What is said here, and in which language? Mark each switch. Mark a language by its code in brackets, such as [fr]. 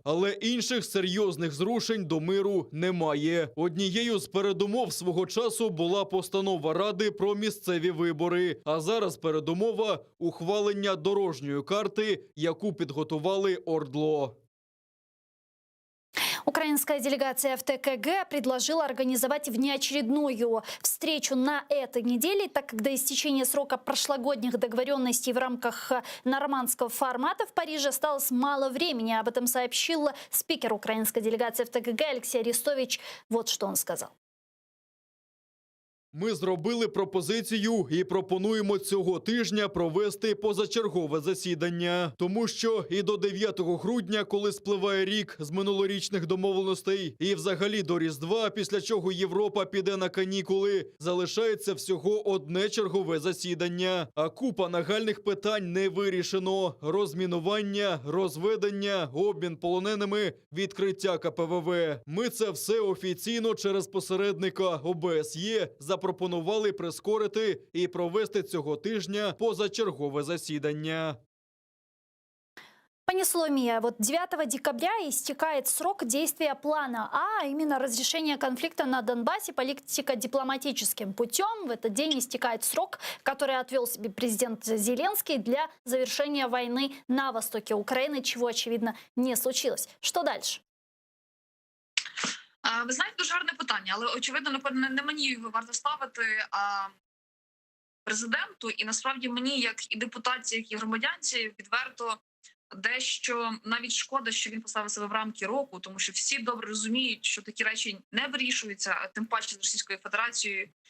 [uk] Але інших серйозних зрушень до миру немає. Однією з передумов свого часу була постанова Ради про місцеві вибори. А зараз передумова – ухвалення дорожньої карти, яку підготували ОРДЛО. [ru] Украинская делегация в ТКГ предложила организовать внеочередную встречу на этой неделе, так как до истечения срока прошлогодних договоренностей в рамках нормандского формата в Париже осталось мало времени. Об этом сообщил спикер украинской делегации в ТКГ Алексей Арестович. Вот что он сказал. [uk] Ми зробили пропозицію і пропонуємо цього тижня провести позачергове засідання. Тому що і до 9 грудня, коли спливає рік з минулорічних домовленостей, і взагалі до Різдва, після чого Європа піде на канікули, залишається всього одне чергове засідання. А купа нагальних питань не вирішено. Розмінування, розведення, обмін полоненими, відкриття КПВВ. Ми це все офіційно через посередника ОБСЄ запропонували прискорити і провести цього тижня позачергове засідання. [ru] Пани Соломия, вот 9 декабря истекает срок действия плана А, именно разрешение конфликта на Донбассе политико-дипломатическим путем. В этот день истекает срок, который отвел себе президент Зеленский для завершения войны на востоке Украины, чего, очевидно, не случилось. Что дальше? [uk] Ви знаєте, дуже гарне питання, але, очевидно, напевно, не мені його варто ставити, а президенту. І, насправді, мені, як і депутатці, як і громадянці, відверто дещо навіть шкода, що він поставив себе в рамки року, тому що всі добре розуміють, що такі речі не вирішуються, а тим паче з Російською Федерацією,